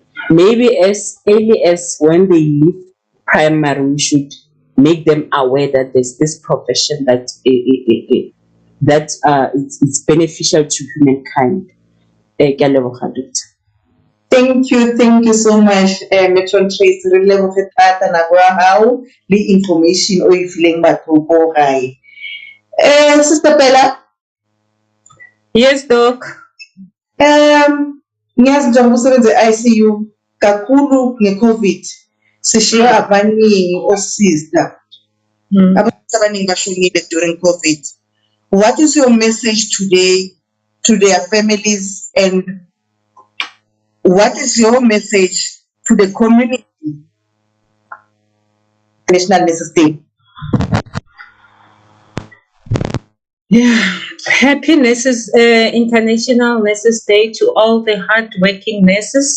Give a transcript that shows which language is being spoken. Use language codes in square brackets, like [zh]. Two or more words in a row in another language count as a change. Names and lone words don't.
[en] Maybe as early as when they leave primary, we should make them aware that there's this profession that it's beneficial to humankind. Thank you so much, Metron Tracy. [st] Re leboge thata nako ya hao le information o e fileng batho ko gae. [en] Sister Bella. Yes, Doc. [zu] Ngiyazi njengoba usebenza e-ICU kakhulu nge-COVID sishiya abaningi osister. Abantu abaningi bashonile [en] during COVID. What is your message today to their families, and what is your message to the community? National Nurses Day. Yeah, happy Nurses, International Nurses Day to all the hardworking nurses.